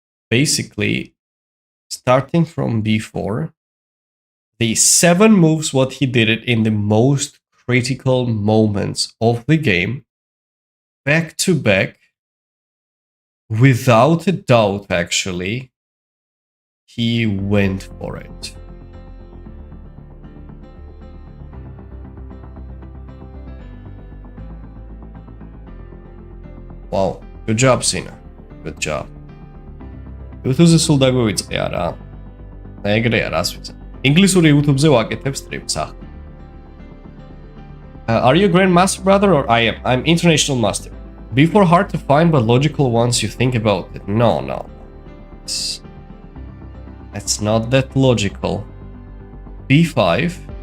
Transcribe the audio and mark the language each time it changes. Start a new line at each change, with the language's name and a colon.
English: Basically, starting from b4, the 7 moves what he did it in the most critical moments of the game, back to back, without a doubt, actually, he went for it. Wow, good job, Sina. Good job.
Georgian: YouTube-ზე სულ დაგვივიწყე არა? ეგრეა რას ვიცი. ინგლისური YouTube-ზე ვაკეთებ სტრიმს ახლა.
English: Are you Grandmaster brother or I am? I'm International Master. Before hard to find but logical once you think about it. No. That's not that logical. B5.